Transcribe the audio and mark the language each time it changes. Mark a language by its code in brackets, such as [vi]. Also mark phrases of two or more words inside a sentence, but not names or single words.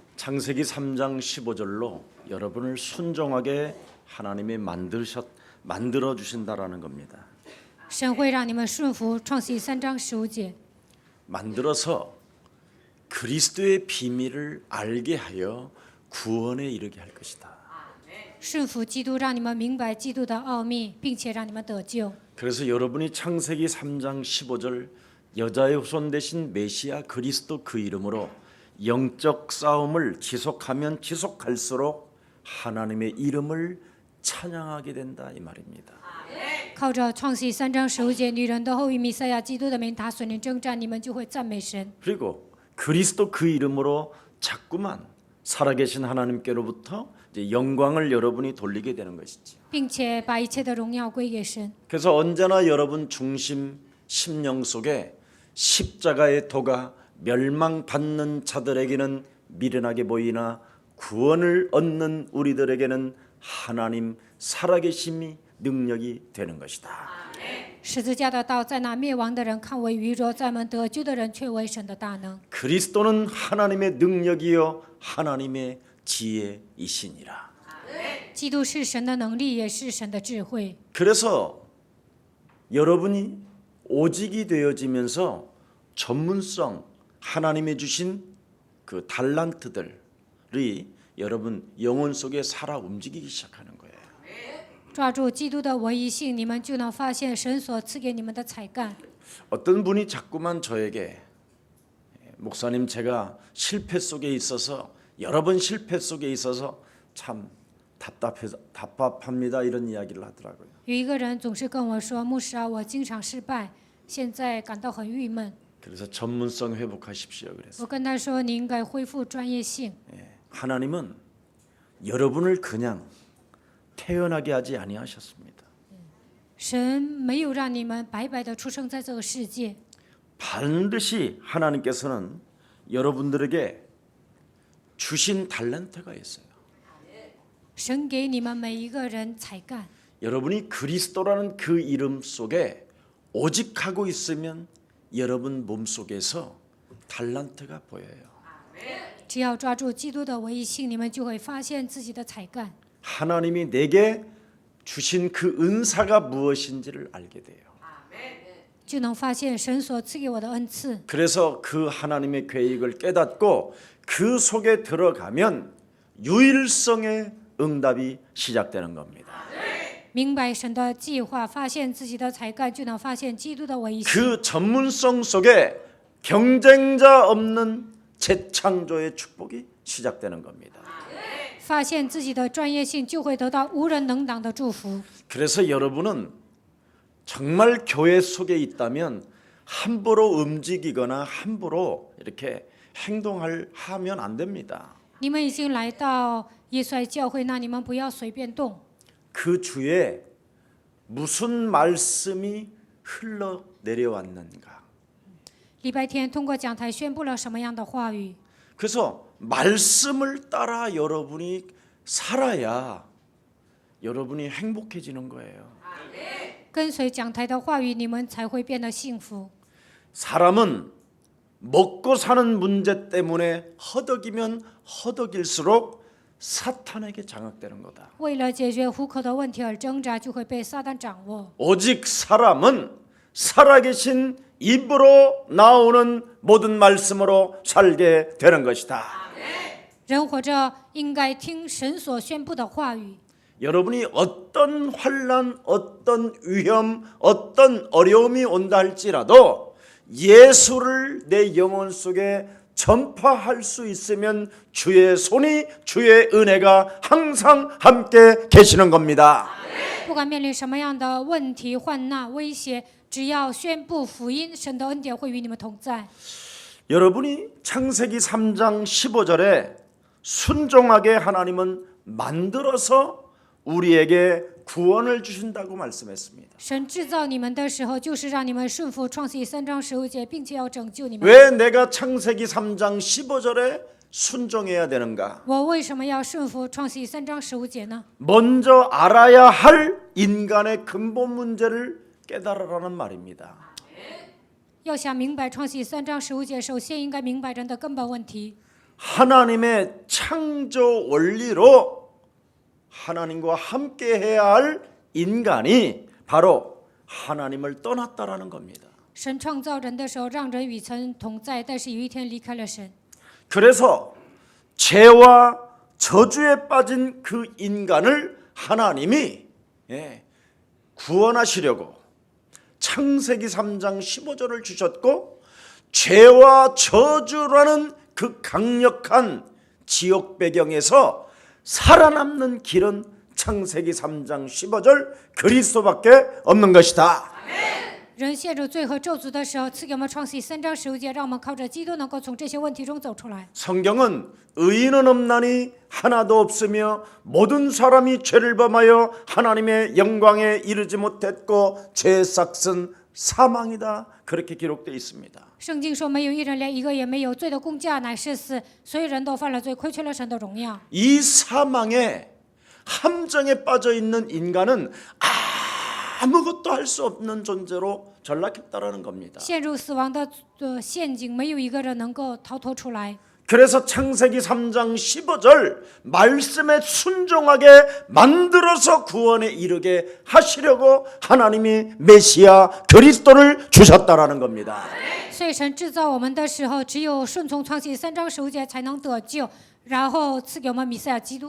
[ko] 창세기 3장 15절로 여러분을 순종하게 하나님이 만들어 주신다라는 겁니다. [zh] 神会让你们顺服创世记3章15节， [ko] 만들어서 그리스도의 비밀을 알게 하여 구원에 이르게 할 것이다. [zh] 顺服基督，让你们明白基督的奥秘，并且让你们得救。 [ko] 그래서 여러분이 창세기 3장 15절 여자의 후손 대신 메시아 그리스도 그 이름으로 영적 싸움을 지속하면 지속할수록 하나님의 이름을 찬양하게 된다 이 말입니다. [zh] 靠着创世记3章15节，女人的后裔弥赛亚基督的名打损你征战，你们就会赞美神。 [ko] 그리고 그리스도 그 이름으로 자꾸만 살아계신 하나님께로부터 이제 영광을 여러분이 돌리게 되는 것이지. [zh] 并且把一切的荣耀归给神。 [ko] 그래서 언제나 여러분 중심 심령 속에 십자가의 도가 멸망받는 자들에게는 미련하게 보이나 구원을 얻는 우리들에게는 하나님 살아계심이 능력이 되는 것이다. [zh] 十字架的道在那灭亡的人看为愚拙，在我们得救的人却为神的大能。 [ko] 그리스도는 하나님의 능력이요 하나님의 지혜이시니라. [zh] 基督是神的能力，也是神的智慧。 [ko] 그래서 여러분이 오직이 되어지면서 전문성 하나님이 주신 그 달란트들이 여러분 영혼 속에 살아 움직이기 시작하는 거예요. [zh] 抓住基督的唯一性，你们就能发现神所赐给你们的才干。 [ko] 어떤 분이 자꾸만 저에게 목사님 제가 실패 속에 있어서 여러 번 실패 속에 있어서 참 답답합니다 이런 이야기를 하더라고요. [zh] 有一个人总是跟我说：“牧师啊，我经常失败，现在感到很郁闷。 [ko] 그래서 전문성 회복하십시오 그래서 [zh] 我跟他说：“你应该恢复专业性。 [ko] 하나님은 여러분을 그냥 태어나게 하지 아니하셨습니다. [zh] 神没有让你们白白的出生在这个世界， [ko] 반드시 하나님께서는 여러분들에게 주신 달란트가 있어요. [zh] 神给你们每一个人才干。 [ko] 여러분이 그리스도라는 그 이름 속에 오직하고 있으면 여러분 몸속에서 달란트가 보여요. [zh] 只要抓住基督的唯一性，你们就会发现自己的才干。 [ko] 하나님이 내게 주신 그 은사가 무엇인지를 알게 돼요. [zh] 就能发现神所赐给我的恩赐。 [ko] 그래서 그 하나님의 계획을 깨닫고 그 속에 들어가면 유일성의 응답이 시작되는 겁니다. [zh] 明白神的计划，发现自己的才干，就能发现基督的唯一性。 [ko] 그 전문성 속에 경쟁자 없는 재창조의 축복이 시작되는 겁니다. [zh] 发现自己的专业性，就会得到无人能挡的祝福。 [ko] 그래서 여러분은 정말 교회 속에 있다면 함부로 움직이거나 함부로 이렇게 하면 안 됩니다. [zh] 你们已经来到耶稣爱教会，那你们不要随便动。 [ko] 그 주에 무슨 말씀이 흘러 내려왔는가. [zh] 礼拜天通过讲台宣布了什么样的话语？ [ko] 그래서 말씀을 따라 여러분이 살아야 여러분이 행복해지는 거예요. [zh] 跟随讲台的话语，你们才会变得幸福。 [ko] 사람은 먹고 사는 문제 때문에 허덕이면 허덕일수록 사탄에게 장악되는 거다. [zh] 为了解决糊口的问题而挣扎，就会被撒旦掌握。 [ko] 오직 사람은 살아계신 입으로 나오는 모든 말씀으로 살게 되는 것이다. [zh] 人活着应该听神所宣布的话语。 [ko] 여러분이 어떤 환난, 어떤 위험, 어떤 어려움이 온다 할지라도 예수를 내 영혼 속에 전파할 수 있으면 주의 손이 주의 은혜가 항상 함께 계시는 겁니다. [zh] 不管面临什么样的问题、患难、威胁，只要宣布福音，神的恩典会与你们同在。 [ko] 여러분이 창세기 3장 15절에 순종하게 하나님은 만들어서 우리에게 구원을 주신다고 말씀했습니다. [zh] 神制造你们的时候，就是让你们顺服创世记3章15节，并且要拯救你们。 [ko] 왜 내가 창세기 3장 15절에 순종해야 되는가? [zh] 我为什么要顺服创世记3章15节呢？ [ko] 먼저 알아야 할 인간의 근본 문제를 깨달으라는 말입니다. [zh] 要想明白创世记3章15节，首先应该明白人的根本问题。 [ko] 하나님의 창조 원리로 하나님과 함께 해야 할 인간이 바로 하나님을 떠났다라는 겁니다. [zh] 神创造人的时候，让人与神同在，但是有一天离开了神。 [ko] 그래서 죄와 저주에 빠진 그 인간을 하나님이 구원하시려고 창세기 3장 15절을 주셨고, 죄와 저주라는 그 강력한 지옥 배경에서 살아남는 길은 창세기 3장 15절 그리스도밖에 없는 것이다. [zh] 人陷入罪和咒诅的时候，赐给我们创世记3章15节，让我们靠着基督能够从这些问题中走出来。 [ko] 성경은 의인은 없나니 하나도 없으며 모든 사람이 죄를 범하여 하나님의 영광에 이르지 못했고 죄 삭은 사망이다. 그렇게 기록되어 있습니다. [zh] 圣经说，没有一人，连一个也没有，罪的工价乃是死，所有人都犯了罪，亏缺了神的荣耀。 [ko] 이 사망의 함정에 빠져 있는 인간은 아무것도 할 수 없는 존재로 전락했다라는 겁니다. [zh] 陷入死亡的陷阱，没有一个人能够逃脱出来。 [ko] 그래서 창세기 3장 15절 말씀에 순종하게 만들어서 구원에 이르게 하시려고 하나님이 메시아 그리스도를 주셨다라는 겁니다. [zh] 所以神制造我们的时候，只有顺从创世记3章15节才能得救，然后赐给我们弥赛亚基督。